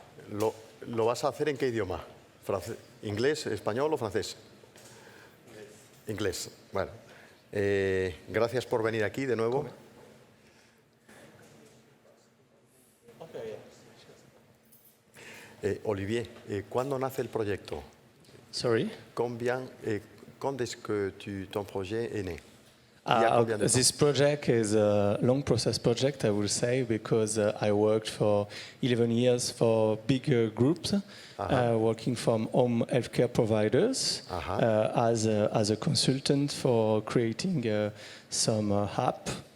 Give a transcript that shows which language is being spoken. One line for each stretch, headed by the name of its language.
Spanish: ¿Lo vas a hacer en qué idioma? ¿Inglés, español o francés? Inglés. Bueno. Gracias por venir aquí de nuevo. Olivier, ¿cuándo nace el proyecto?
English: Sorry?
French: Quand est-ce que ton projet est né?
English: This project is a long process project, I will say, because I worked for 11 years for bigger groups, working from home healthcare providers as a consultant for creating some app.